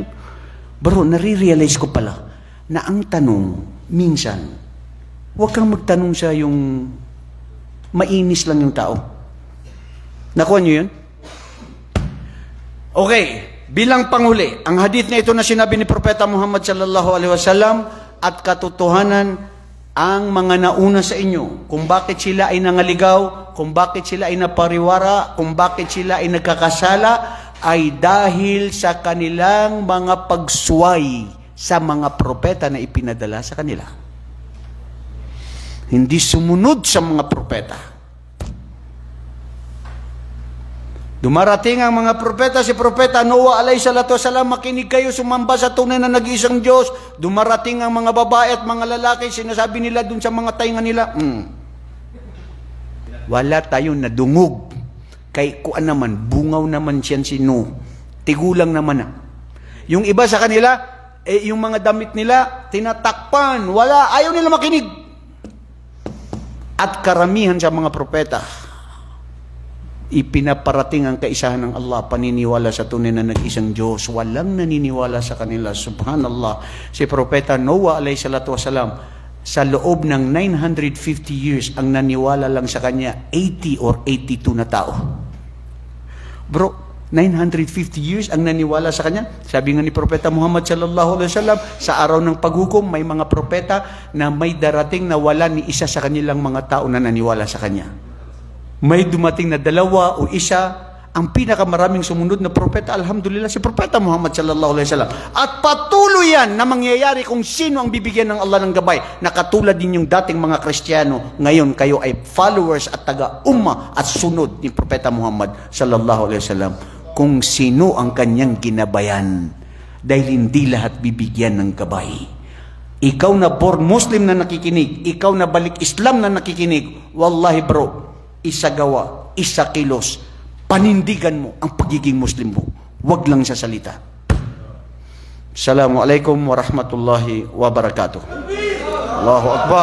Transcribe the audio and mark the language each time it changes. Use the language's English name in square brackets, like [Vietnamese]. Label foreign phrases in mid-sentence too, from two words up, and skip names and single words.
[Filipino] Bro, nare-realize ko pala na ang tanong, minsan, huwag kang magtanong sa yung mainis lang yung tao. Nakuha niyo yun? Okay, bilang panghuli, ang hadith na ito na sinabi ni Propeta Muhammad [Arabic] صلى الله عليه وسلم [Filipino] at katotohanan ang mga nauna sa inyo, kung bakit sila ay nangaligaw, kung bakit sila ay napariwara, kung bakit sila ay nagkakasala, ay dahil sa kanilang mga pagsuway sa mga propeta na ipinadala sa kanila. Hindi sumunod sa mga propeta. Dumarating ang mga propeta, si Propeta Noah [Arabic] عليه الصلاة والسلام, [Filipino] makinig kayo, sumamba sa tunay na nag-iisang Diyos. Dumarating ang mga babae at mga lalaki, sinasabi nila dun sa mga tainga nila, wala tayong nadungog. [Cebuano] Kay kuan naman, bungaw naman siyan si Noah. Tigulang naman na. [Filipino] Yung iba sa kanila, yung mga damit nila, tinatakpan, wala, ayaw nila makinig. At karamihan sa mga propeta, ipinaparating ang kaisahan ng Allah, paniniwala sa tunay na nag-isang Diyos. Walang naniniwala sa kanila. Subhanallah. Si Propeta Noah [Arabic] عليه الصلاة والسلام, [Filipino] sa loob ng 950 years, ang naniwala lang sa kanya 80 or 82 na tao. Bro, 950 years ang naniwala sa kanya. Sabi nga ni Propeta Muhammad [Arabic] صلى الله عليه وسلم, [Filipino] sa araw ng paghukom, may mga propeta na may darating na wala ni isa sa kanilang mga tao na naniwala sa kanya. May dumating na 2 o 1, ang pinakamaraming sumunod na propeta, alhamdulillah, si Propeta Muhammad [Arabic] صلى الله عليه وسلم. [Filipino] At patuloy yan na mangyayari kung sino ang bibigyan ng Allah ng gabay, na katulad din yung dating mga Kristiyano, ngayon kayo ay followers at taga-umma at sunod ni Propeta Muhammad [Arabic] صلى الله عليه وسلم, [Filipino] kung sino ang kanyang ginabayan, dahil hindi lahat bibigyan ng gabay. Ikaw na born Muslim na nakikinig, ikaw na balik Islam na nakikinig, wallahi bro, isagawa, isakilos, panindigan mo ang pagiging Muslim mo. Huwag lang sa salita. [Arabic] السلام عليكم ورحمة الله وبركاته. الله أكبر.